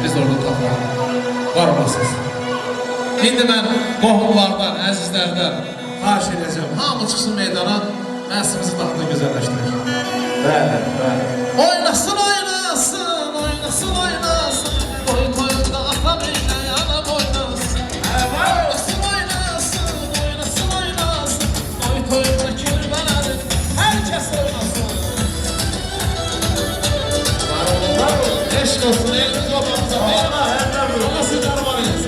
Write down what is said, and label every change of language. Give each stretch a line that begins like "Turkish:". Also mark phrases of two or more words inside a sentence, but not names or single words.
Azerbaijani: Biz də orada tapalım. Var olasınız. İndi mən qohumlardan, əzizlərdən xahiş edəcəm. Hamı çıxsın meydana, məhsimizi daha da gözəlləşdirir. Bəli, bəli. Oynasın oynasın, oynasın oynasın. Toy toyunda atam eyle yanım oynasın. Oynasın oynasın, oynasın oynasın.
Turkish: Toy toyunda kirvelerim, herkes oynasın.
Azerbaijani: Eşk olsun, elimiz obamıza.
Turkish: Allah sizler var eylesin.